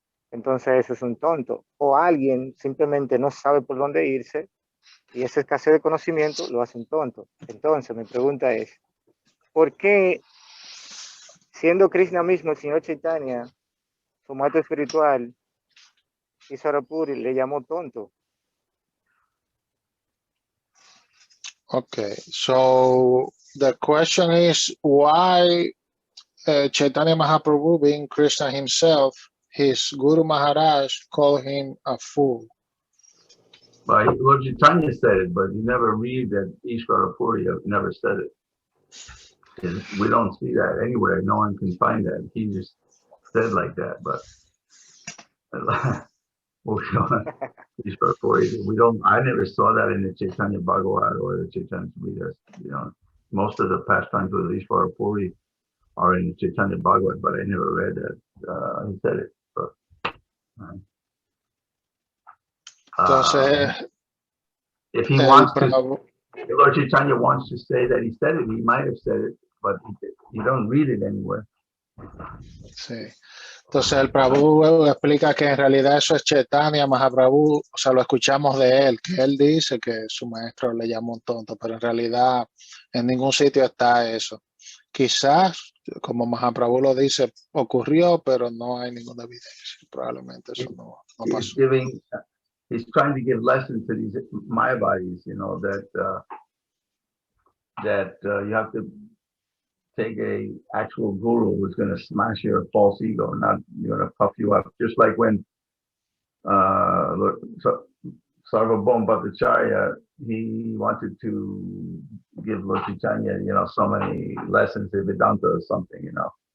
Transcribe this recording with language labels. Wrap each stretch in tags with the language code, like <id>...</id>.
<es>Entonces eso es un tonto. O alguien simplemente no sabe por dónde irse y esa escasez de conocimiento lo hace un tonto. Entonces mi pregunta es, ¿por qué, siendo Krishna mismo, el señor Chaitanya, su maestro espiritual, Isarapuri, le llamó tonto?</es> <en>Okay, so the question is why Chaitanya Mahaprabhu, being Krishna himself, his Guru Maharaj called him a fool. Well, Lord Chaitanya said it, but you never read that Ishvara Puri never said it. We don't see that anywhere. No one can find that. He just said like that, but Ishvara Puri, we don't. I never saw that in the Chaitanya Bhagavat or the Chaitanya Vidas. You know, most of the pastimes with Ishvara Puri are in the Chaitanya Bhagavat, but I never read that. He said it. But,</en> <es>Entonces,</es> <en>if he wants to, if Lord Chaitanya wants to say that he said it, he might have said it, but you don't read it anywhere.</en> <es>Sí. Entonces el Prabhu explica que en realidad eso es Chaitanya Mahaprabhu, o sea, lo escuchamos de él, que él dice que su maestro le llamó un tonto, pero en realidad en ningún sitio está eso. Quizás, como Mahaprabhu lo dice, ocurrió, pero no hay ninguna evidencia. Probablemente eso no pasó.</es> <en>He's trying to give lessons to these Mayavadis, you know, that you have to take a actual guru who's going to smash your false ego, not going to puff you up. Just like when Sarvabhauma Bhattacharya, he wanted to give Lord Chaitanya, you know, so many lessons in Vedanta or something, you know.</en>